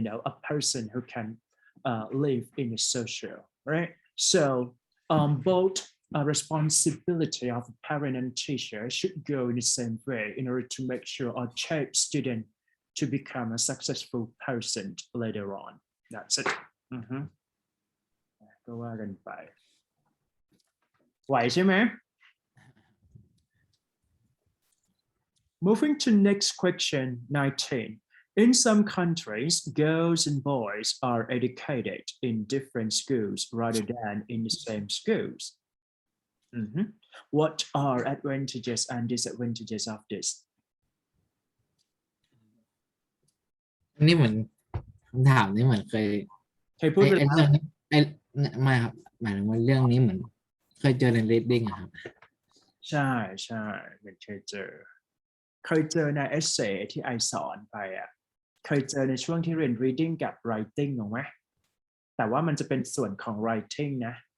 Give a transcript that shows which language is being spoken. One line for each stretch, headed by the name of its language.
English: a person who can live in a social, right? So both responsibility of parent and teacher should go in the same way in order to make sure or shape student to become a successful person later on. That's it.
Thai: ก็ว่ากันไปไหวใช่ไหม
English: Moving to next question 19. In some countries, girls and boys are educated in different schools rather than in the same schools. What are advantages and disadvantages of this?
Thai: นี่เหมือนคำถามนี่เหมือนเคย เคยพูดไป ไอ้ แล้ว เรื่องไม่ครับหมายถึงว่าเรื่องนี้เหมือนเคยเจอใน reading อะครับ ใช่ใช่เหมือนเคยเจอในเอเซที่ไอสอนไปอ่ะเคยเจอในช่วงที่เรียน reading กับ writing ถูกไหมแต่ว่ามันจะเป็นส่วนของ writing นะ